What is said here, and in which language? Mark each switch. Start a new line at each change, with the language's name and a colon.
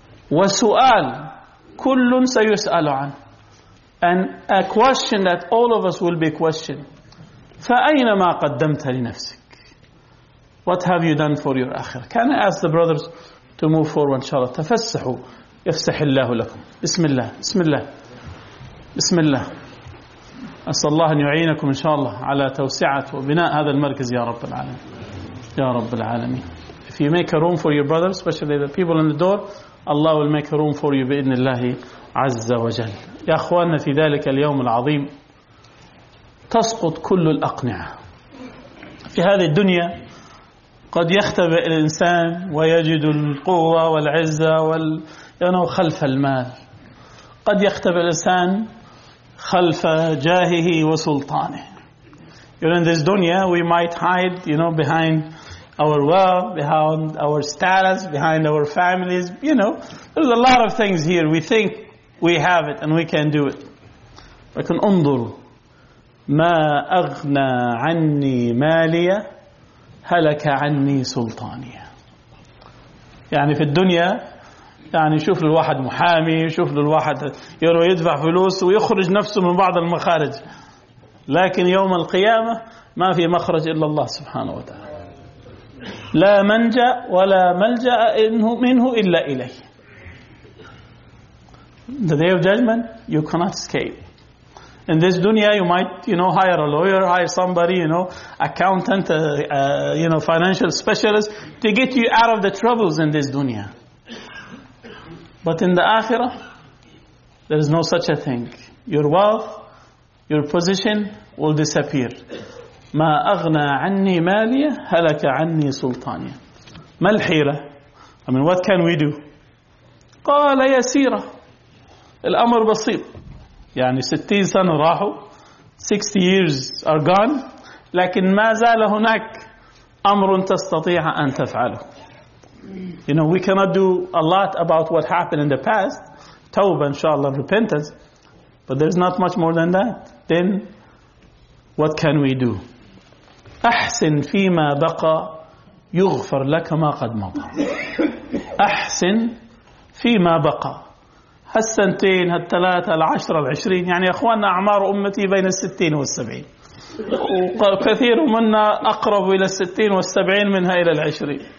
Arabic: وسؤال كل سيسأل عن.
English: And a question that all of us will be questioned.
Arabic: فأين ما قدمت لنفسك؟
English: What have you done for your آخرة? Can I ask the brothers to move forward inshallah?
Arabic: تفسحوا يفسح الله لكم. بسم الله بسم الله بسم الله. أسأل الله أن يعينكم إن شاء الله على توسعة وبناء هذا المركز يا رب العالمين يا رب العالمين.
English: If you make a room for your brothers, especially the people in the door, Allah will make a room for you بإذن الله عز وجل.
Arabic: يا أخواننا في ذلك اليوم العظيم تسقط كل الأقنعة في هذه الدنيا. قد يختبئ الإنسان ويجد القوة والعزة يعني خلف المال. قد يختبئ الإنسان خلف جاهه وسلطانه.
English: You know, in this dunya, we might hide, you know, behind our wealth, behind our status, behind our families. You know, there's a lot of things here. We think we have it and we can do it.
Arabic: لكن انظر ما أغنى عني مالية هلك عني سلطانية. يعني في الدنيا يعني يشوف للواحد محامي، يشوف للواحد يروح يدفع فلوس ويخرج نفسه من بعض المخارج، لكن يوم القيامة ما في مخرج إلا الله سبحانه وتعالى. لا منجأ ولا ملجأ منه إلا إليه.
English: The day of judgment you cannot escape. In this dunya you might, you know, hire a lawyer, hire somebody, you know, accountant, you know, financial specialist to get you out of the troubles in this dunya. But in the Akhirah, there is no such a thing. Your wealth, your position will disappear.
Arabic: ما أغنى عني مالية هلك عني سلطانية. ما الحيرة؟
English: I mean, what can we do?
Arabic: قال يسيرة. الأمر بسيط. يعني 60 سنة راحوا.
English: 60 years are gone.
Arabic: لكن ما زال هناك أمر تستطيع أن تفعله.
English: You know, we cannot do a lot about what happened in the past. Tawbah, inshallah, repentance. But there's not much more than that. Then, what can we do?
Arabic: أحسن فيما بقى يغفر لك ما قد مضى. أحسن فيما بقى. هالسنتين، هالثلاثة، العشرة، العشرين. يعني أخواننا أعمار أمتي بين 60 و70. وكثير منا أقرب إلى 60 و70 منها إلى 20.